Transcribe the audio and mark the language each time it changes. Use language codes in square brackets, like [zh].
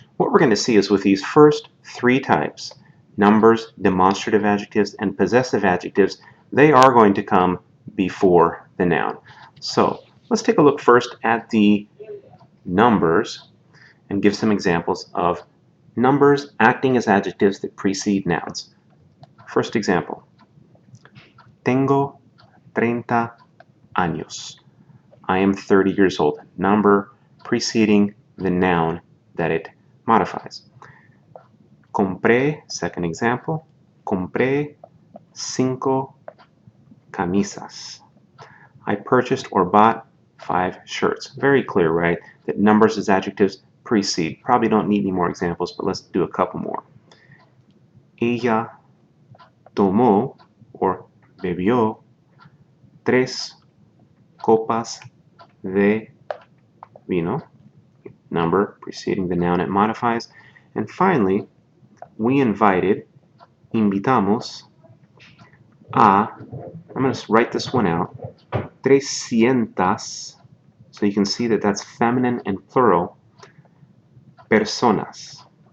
[en] What we're going to see is with these first 3 types, numbers, demonstrative adjectives, and possessive adjectives, they are going to come before the noun. So let's take a look first at the numbers and give some examples of numbers acting as adjectives that precede nouns. First example, [es] tengo 30 años. [en] I am 30 years old. Number preceding the noun that it modifies. [es] Compré, [en] second example, [es] compré 5 camisas. [en] I purchased or bought 5 shirts. Very clear, right? That numbers as adjectives precede. Probably don't need any more examples, but let's do a couple more. [es] Ella tomó or bebió 3 copas de vino. [en] Number preceding the noun it modifies. And finally, we invited, invitamos, a, I'm going to write this one out, 300, so you can see that that's feminine and plural, personas.